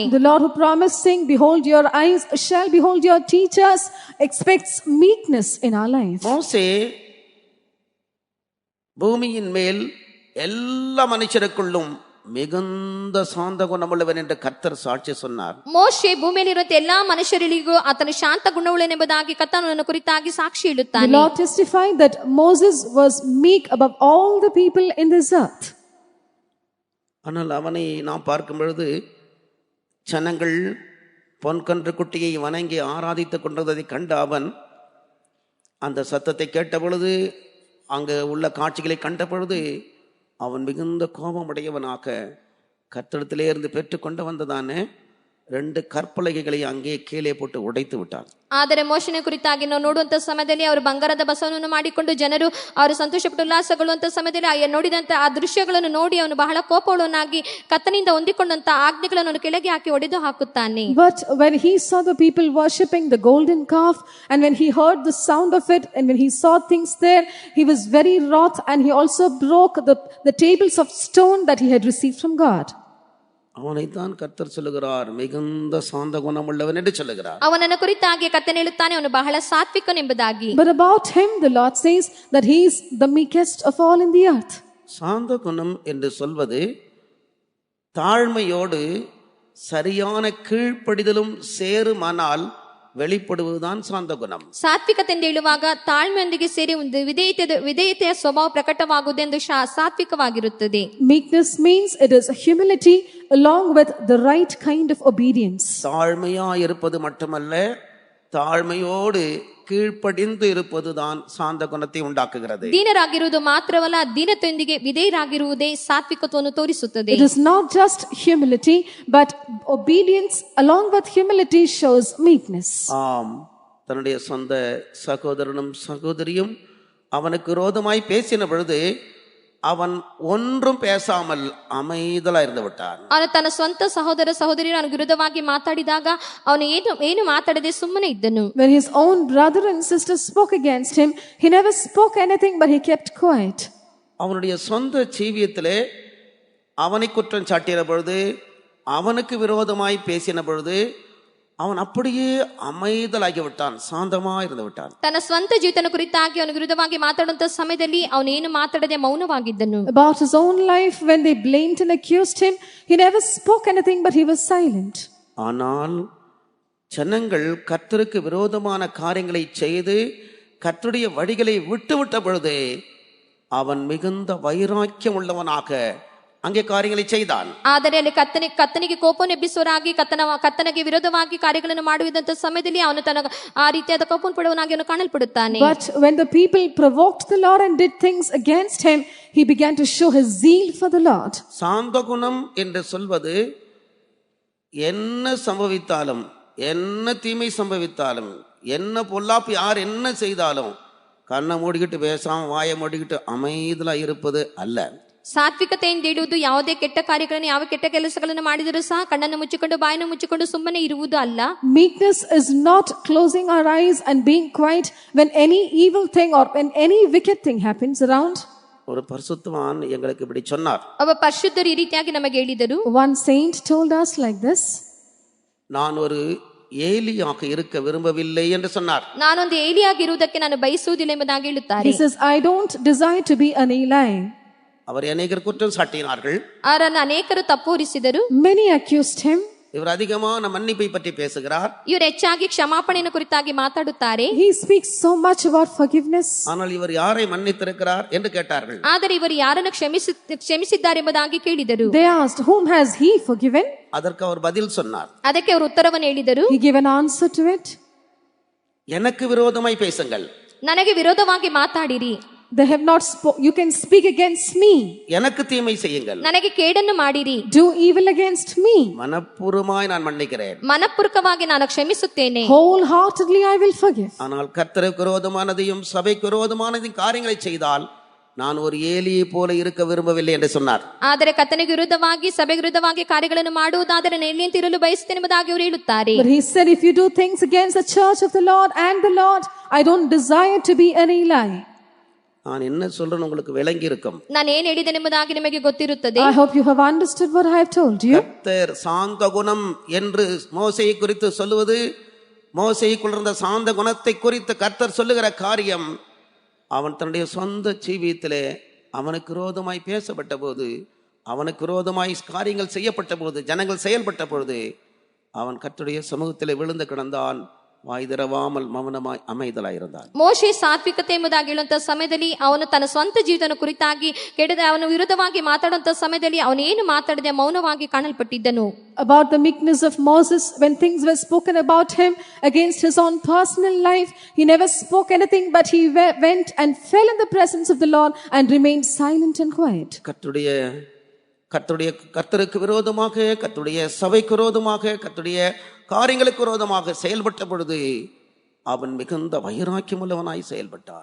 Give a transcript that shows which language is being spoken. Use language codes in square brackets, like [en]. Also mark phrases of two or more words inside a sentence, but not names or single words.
[en] The Lord who promised, saying, "Behold, your eyes shall behold your teachers," expects meekness in our life. [ta] மோசே பூமியின் மேல் எல்லா மனுஷருக்குள்ளும் மிகுந்த சாந்த குணமுள்ளவன் என்று கர்த்தர் சாட்சி சொன்னார். [kn] ಮೋಶೆ ಭೂಮಿಯಲ್ಲಿರುವಂತ ಎಲ್ಲಾ ಮನುಷ್ಯರಿಗೂ ಆತನು ಶಾಂತ ಗುಣವುಳ್ಳನೆಂಬುದಾಗಿ ಕರ್ತನನ್ನು ಕುರಿತಾಗಿ ಸಾಕ್ಷಿ [en] The [kn] ಹೇಳುತ್ತಾನೆ. [en] Lord testified that Moses was meek above all the people in this earth. [ta] ஆனால் அவனை நாம் பார்க்கும் பொழுது ஜனங்கள் பொன்கன்று குட்டியை வணங்கி ஆராதித்துக் கொண்டதை கண்ட அவன் அந்த சத்தத்தை கேட்ட பொழுது, அங்கு உள்ள காட்சிகளை கண்ட பொழுது அவன் மிகுந்த கோபமுடையவனாக கர்த்தரிடத்திலே இருந்து பெற்றுக்கொண்டு வந்ததானே 2 கற்பலகைகளை அங்கே கீழே போட்டு உடைத்து விட்டான். [kn] ಆದರೆ ಮೋಶನ ಕುರಿತಾಗಿ ನಾವು ನೋಡುವಂತ ಸಮಯದಲ್ಲಿ ಅವರು ಬಂಗಾರದ ಬಸವನನ್ನು ಮಾಡಿಕೊಂಡು ಜನರು ಅವರು ಸಂತೋಷಪಟ್ಟು ಉಲ್ಲಾಸಗೊಳ್ಳುವಂತ ಸಮಯದಲ್ಲಿ ನೋಡಿದಂತ ಆ ದೃಶ್ಯಗಳನ್ನು ನೋಡಿ ಅವನು ಬಹಳ ಕೋಪವುಳ್ಳವನಾಗಿ ಕರ್ತನಿಂದ ಹೊಂದಿಕೊಂಡಂತ ಆಜ್ಞೆಗಳನ್ನು ಕೆಳಗೆ ಹಾಕಿ ಒಡೆದು ಹಾಕುತ್ತಾನೆ. [en] But when he saw the people worshipping the golden calf, and when he heard the sound of it, and when he saw things there, he was very wroth, and he also broke the tables of stone that he had received from God. [ta] அவனைத்தான் கர்த்தர் சொல்லுகிறார், மிகுந்த சாந்த குணமுள்ளவன் என்று சொல்லுகிறார். [kn] ಅವನನ್ನು ಕುರಿತಾಗಿ ಕರ್ತನು ಹೇಳುತ್ತಾನೆ, ಅವನು ಬಹಳ ಸಾತ್ವಿಕನೆಂಬುದಾಗಿ. [en] But about him the Lord says that he is the meekest of all in the earth. [ta] சாந்த குணம் என்று சொல்வது தாழ்மையோடு சரியான கீழ்ப்படிதலும் சேருமானால் வெளிப்படுவதுதான் சாந்த குணம். [kn] ಸಾತ್ವಿಕತೆ ಎಂದು ಹೇಳುವಾಗ ತಾಳ್ಮೆಯೊಂದಿಗೆ ಸೇರಿ ಒಂದು ವಿಧೇಯತೆಯ ಸ್ವಭಾವ ಪ್ರಕಟವಾಗುವುದೆಂದು ಸಾತ್ವಿಕವಾಗಿರುತ್ತದೆ. [en] Meekness means it is humility along with the right kind of obedience. [ta] தாழ்மையா இருப்பது மட்டுமல்ல, தாழ்மையோடு கீழ்ப்படிந்து இருப்பதுதான் சாந்த குணத்தை உண்டாக்குகிறது. [kn] ದೀನರಾಗಿರುವುದು ಮಾತ್ರವಲ್ಲ, ದೀನತೆಯೊಂದಿಗೆ ವಿಧೇಯರಾಗಿರುವುದೇ ಸಾತ್ವಿಕತ್ವವನ್ನು ತೋರಿಸುತ್ತದೆ. [en] It is not just humility, but obedience along with humility shows meekness. [ta] ஆம், தன்னுடைய சொந்த சகோதரனும் சகோதரியும் அவனுக்கு விரோதமாய் பேசின பொழுது அவன் ஒன்றும் பேசாமல் அமைதலா இருந்து விட்டான். [kn] ಅವನು ತನ್ನ ಸ್ವಂತ ಸಹೋದರ ಸಹೋದರಿಯರ ವಿರುದ್ಧವಾಗಿ ಮಾತಾಡಿದಾಗ ಅವನು ಏನು ಮಾತಾಡದೆ ಸುಮ್ಮನೆ ಇದ್ದನು. [en] When his own brother and sister spoke against him, he never spoke anything, but he kept quiet. [ta] அவனுடைய சொந்த ஜீவியத்திலே அவனை குற்றம் சாட்டின பொழுது, அவனுக்கு விரோதமாய் பேசின பொழுது அவன் அப்படியே அமைதலாகி விட்டான், சாந்தமா இருந்து விட்டான். [kn] ತನ್ನ ಸ್ವಂತ ಜೀವಿತನ ಕುರಿತಾಗಿ ಅವನ ವಿರುದ್ಧವಾಗಿ ಮಾತಾಡುವಂತ ಸಮಯದಲ್ಲಿ ಅವನು ಏನು ಮಾತಾಡದೆ ಮೌನವಾಗಿದ್ದನು. [en] About his own life, when they blamed and accused him, he never spoke anything, but he was silent. [ta] ஆனால் ஜனங்கள் கர்த்தருக்கு விரோதமான காரியங்களை செய்து கர்த்தருடைய வழிகளை விட்டுவிட்ட பொழுது அவன் மிகுந்த வைராக்கியம் உள்ளவனாக அங்கே காரியங்களை செய்தான். [kn] ಆದರೆ ಅಲ್ಲಿ ಕತ್ತನಿಗೆ ಕೋಪವನ್ನು ಎಬ್ಬಿಸುವರಾಗಿ ಕತ್ತನಿಗೆ ವಿರೋಧವಾಗಿ ಕಾರ್ಯಗಳನ್ನು ಮಾಡುವಂತ ಸಮಯದಲ್ಲಿ ಅವನು ತನ್ನ ಆ ರೀತಿಯಾದ ಕೋಪವನ್ನು ಪಡುವನಾಗಿ ಅವನು ಕಾಣಲ್ಪಡುತ್ತಾನೆ. [en] But when the people provoked the Lord and did things against him, he began to show his zeal for the Lord. [ta] சாந்த குணம் என்று சொல்வது என்ன சம்பவித்தாலும், என்ன தீமை சம்பவித்தாலும், என்ன பொல்லாப்பு யார் என்ன செய்தாலும் கண்ணை மூடிக்கிட்டு பேசாம வாயை மூடிக்கிட்டு அமைதலா இருப்பது அல்ல. [kn] ಸಾತ್ವಿಕತೆ ಎಂದು ಹೇಳುವುದು ಯಾವುದೇ ಕೆಟ್ಟ ಕಾರ್ಯಗಳನ್ನು, ಯಾವ ಕೆಟ್ಟ ಕೆಲಸಗಳನ್ನು ಮಾಡಿದರೂ ಸಹ ಕಣ್ಣನ್ನು ಮುಚ್ಚಿಕೊಂಡು ಬಾಯನ್ನು ಮುಚ್ಚಿಕೊಂಡು ಸುಮ್ಮನೆ ಇರುವುದು ಅಲ್ಲ. [en] Meekness is not closing our eyes and being quiet when any evil thing or when any wicked thing happens around. [ta] ஒரு பரிசுத்தவான் எங்களுக்கு இப்படி சொன்னார். [kn] ಒಬ್ಬ ಪರಿಶುದ್ಧರು ಈ ರೀತಿಯಾಗಿ ನಮಗೆ ಹೇಳಿದರು. [en] One saint told us like this. [ta] நான் ஒரு ஏலியாக இருக்க விரும்பவில்லை என்று சொன்னார். [kn] ನಾನೊಂದು ಏಲಿಯಾಗಿರುವುದಕ್ಕೆ ನಾನು ಬಯಸುವುದಿಲ್ಲ ಎಂಬುದಾಗಿ ಹೇಳುತ್ತಾರೆ. [en] He says, I don't desire to be an Eli. [ta] அவர் அநேகர் குற்றம் சாட்டினார்கள். [kn] ಅವರನ್ನು ಅನೇಕರು ತಪ್ಪು ಹೊರಿಸಿದರು. [en] Many accused him. [ta] இவர் அதிகமான மன்னிப்பை பற்றி பேசுகிறார். [kn] ಇವರು ಹೆಚ್ಚಾಗಿ ಕ್ಷಮಾಪಣೆಯನ್ನು ಕುರಿತಾಗಿ ಮಾತಾಡುತ್ತಾರೆ. [en] He speaks so much about forgiveness. [ta] ஆனால் இவர் யாரை மன்னித்திருக்கிறார் என்று கேட்டார்கள். [kn] ಆದರೆ ಇವರು ಯಾರನ್ನು ಕ್ಷಮಿಸಿದ್ದಾರೆ ಎಂಬುದಾಗಿ ಕೇಳಿದರು. [en] They asked, whom has he forgiven? [ta] அதற்கு அவர் பதில் சொன்னார். [kn] ಅದಕ್ಕೆ ಅವರು ಉತ್ತರವನ್ನು ಹೇಳಿದರು. [en] He gave an answer to it. [ta] எனக்கு விரோதமாய் பேசுங்கள், [kn] ನನಗೆ ವಿರೋಧವಾಗಿ ಮಾತಾಡಿರಿ. [en] They have not you can speak against me. [ta] எனக்கு தீமை செய்யுங்கள், [kn] ನನಗೆ ಕೇಡನ್ನು ಮಾಡಿರಿ. [en] Do evil against me. [ta] மனப்பூர்வமாய் நான் மன்னிக்கிறேன், [kn] ಮನಪೂರ್ವಕವಾಗಿ ನಾನು ಕ್ಷಮಿಸುತ್ತೇನೆ. [en] Wholeheartedly I will forgive. [ta] ஆனால் கர்த்தருக்கு விரோதமானதையும் சபைக்கு விரோதமானதையும் காரியங்களை செய்தால் நான் ஒரு ஏலியை போல இருக்க விரும்பவில்லை என்று சொன்னார். [kn] ಆದರೆ ಕರ್ತನಿಗೆ ವಿರುದ್ಧವಾಗಿ ಸಭೆಗೆ ವಿರುದ್ಧವಾಗಿ ಕಾರ್ಯಗಳನ್ನು ಮಾಡುವುದಾದರೆ ನಾನು ಎಲ್ಲಿಯಂತೆ ಇರಲು ಬಯಸುತ್ತೇನೆ ಎಂಬುದಾಗಿ ಅವರು ಹೇಳುತ್ತಾರೆ. [en] But he said, if you do things against the church of the Lord and the Lord, I don't desire to be an Eli. [ta] நான் என்ன சொல்றேன்னு உங்களுக்கு விளங்கி இருக்கும். [kn] ನಾನು ಏನು ಹೇಳಿದ್ದೇನೆ ಎಂಬುದಾಗಿ ನಿಮಗೆ ಗೊತ್ತಿರುತ್ತದೆ. [en] I hope you have understood what I have told you. [ta] கர்த்தர் சாந்த குணம் என்று மோசேயை குறித்து சொல்லுவது, மோசேக்குள் இருந்த சாந்த குணத்தை குறித்து கர்த்தர் சொல்லுகிற காரியம், அவன் தன்னுடைய சொந்த ஜீவியத்திலே அவனுக்கு விரோதமாய் பேசப்பட்ட போது, அவனுக்கு விரோதமாய் காரியங்கள் செய்யப்பட்ட போது, ஜனங்கள் செயல்பட்ட பொழுது அவன் கர்த்தருடைய சமூகத்திலே விழுந்து கிடந்தான், வாய் திறவாமல் மௌனமாய் அமைதலாயிருந்தான். [kn] ಮೋಶೆ ಸಾತ್ವಿಕತೆ ಎಂಬುದಾಗಿ ಹೇಳುವಂತಹ ಸಮಯದಲ್ಲಿ ಅವನು ತನ್ನ ಸ್ವಂತ ಜೀವಿತನ ಕುರಿತಾಗಿ ಕೆಡದ ಅವನ ವಿರುದ್ಧವಾಗಿ ಮಾತಾಡುವಂತಹ ಸಮಯದಲ್ಲಿ ಅವನು ಏನು ಮಾತಾಡದೆ ಮೌನವಾಗಿ ಕಾಣಲ್ಪಟ್ಟಿದ್ದನು. [en] About the meekness of Moses, when things were spoken about him against his own personal life, he never spoke anything, but he went and fell in the presence of the Lord and remained silent and quiet. [ta] கர்த்தருக்கு விரோதமாக, கர்த்தருடைய சபைக்கு விரோதமாக, கர்த்தருடைய காரியங்களுக்கு விரோதமாக செயல்பட்ட பொழுது அவன் மிகுந்த வைராக்கியம் உள்ளவனாய் செயல்பட்டான்.